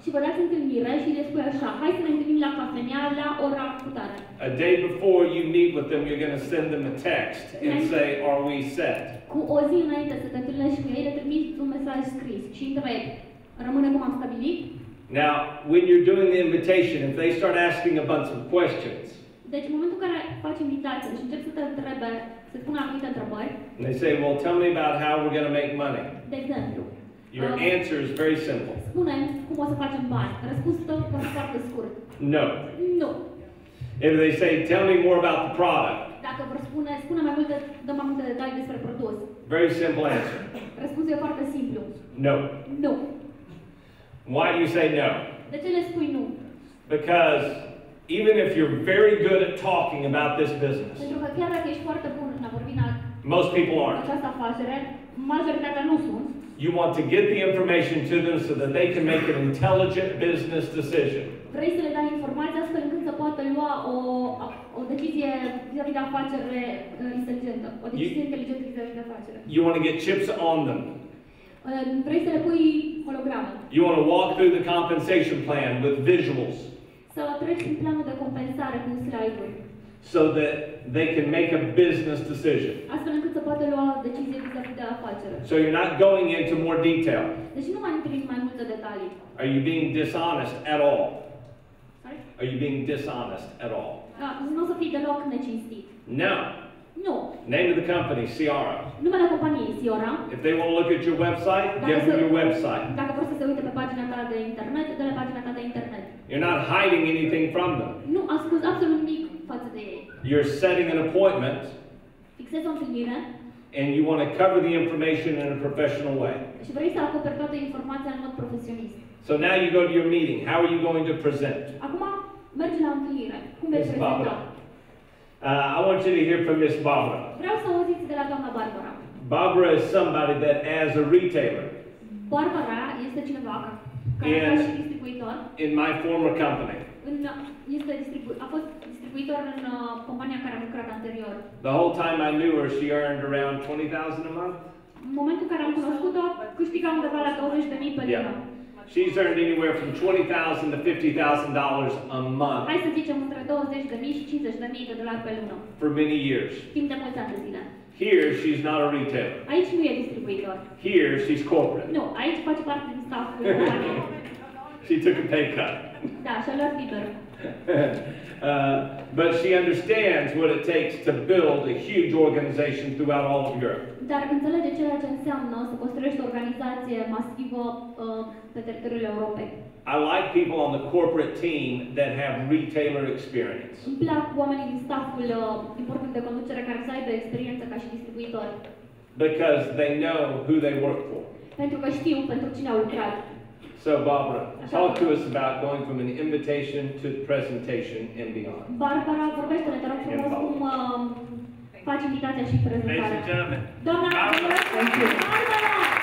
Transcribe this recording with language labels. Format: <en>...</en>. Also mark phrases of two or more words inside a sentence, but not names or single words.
<en>A day before you meet with them, you're going to send them a text and say, are we set? Now, when you're doing the invitation, if they start asking a bunch of questions,</en> <ro>deci în momentul în care faci invitație și încep să te întrebe, să spună anumite întrebări.</ro> <en>And they say, well, tell me about how we're going to make money.</en> <ro>De exemplu,</ro> <en>your answer is very simple.</en> <ro>Spune-mi cum o să facem bani. Răspunsul tău va fi foarte scurt.</ro> <en>No.</en> <ro>Nu.</ro> <en>If they say, tell me more about the product.</en> <ro>Dacă vor spune mai multe, dă mai multe detalii despre produs.</ro> <en>Very simple answer.</en> <ro>Răspunsul e foarte simplu.</ro> <en>No.</en> <ro>Nu.</ro> <en>Why do you say no?</en> <ro>De ce le spui nu?</ro> <en>Because even if you're very good at talking about this business,</en> <ro>pentru că chiar dacă ești foarte bun în a vorbi</ro> <en>most people aren't.</en> <ro>Această afacere, majoritatea nu sunt.</ro> <en>You want to get the information to them so that they can make an intelligent business decision.</en> <ro>Vrei să le dai informații astfel încât să poată lua o decizie vis-a-vis de afacere inteligentă, o decizie inteligentă vis-a-vis de afacere.</ro> <en>You want to get chips on them.</en> <ro>Vrei să le pui hologramă.</ro> <en>You want to walk through the compensation plan with visuals.</en> <ro>Să treci prin planul de compensare cu slide-uri.</ro> <en>So that they can make a business decision.</en> <ro>Astfel încât să poată lua decizie vis-a-vis de afacere.</ro> <en>So you're not going into more detail.</en> <ro>Deci nu mai intri în mai multe detalii.</ro> <en>Are you being dishonest at all? Sorry? Are you being dishonest at all?</en> <ro>Nu o să fii deloc necinstit.</ro> <en>No.</en> <ro>Nu.</ro> <en>Name of the company, CieAura.</en> <ro>Numele companiei CieAura.</ro> <en>If they want to look at your website, give them your website.</en> <ro>Dacă vor să se uite pe pagina ta de internet, dă-le pagina ta de internet.</ro> <en>You're not hiding anything from them.</en> <ro>Nu ascunzi absolut nimic față de ei.</ro> <en>You're setting an appointment.</en> <ro>Fixezi o întâlnire.</ro> <en>And you want to cover the information in a professional way.</en> <ro>Și vrei să acoperi toată informația în mod profesionist.</ro> <en>So now you go to your meeting. How are you going to present?</en> <ro>Acum mergi la întâlnire. Cum vei prezenta?</ro> <en>I want you to hear from Miss Barbara.</en> <ro>Vreau să auziți de la doamna Barbara.</ro> <en>Barbara is somebody that, as a retailer,</en> <ro>Barbara este cineva care ca și distribuitor.</ro> <en>In my former company.</en> <ro>A fost distribuitor în compania în care am lucrat anterior.</ro> <en>The whole time I knew her, she earned around $20,000 a month.</en> <ro>În momentul în care am cunoscut-o, câștiga undeva la 20.000 pe lună.</ro> <en>She's earned anywhere from $20,000 to $50,000 a month.</en> <ro>Hai să zicem între 20.000 și 50.000 de dolari pe lună.</ro> <en>For many years.</en> <ro>Timp de mulți ani de zile.</ro> <en>Here, she's not a retailer.</en> <ro>Aici nu e distribuitor.</ro> <en>Here, she's corporate.</en> <ro>Nu, aici face parte din stafful companiei.</ro> <en>She took a pay cut.</en> <ro>Da, și-a luat liber.</ro> <en>But she understands what it takes to build a huge organization throughout all of Europe.</en> <ro>Dar înțelege ceea ce înseamnă să construiești o organizație masivă pe teritoriul Europei.</ro> <en>I like people on the corporate team that have retailer experience.</en> <ro>Îmi plac oamenii din stafful din bordul de conducere care să aibă experiență ca și distribuitori.</ro> <en>Because they know who they work for.</en> <ro>Pentru că știu pentru cine au lucrat.</ro> <en>So Barbara, talk to us about going from an invitation to presentation and beyond.</en> <ro>Barbara, vorbește-ne, te rog frumos, cum faci invitația și prezentarea.</ro> <en>Ladies and gentlemen.</en> <ro>Doamna, Barbara!</ro>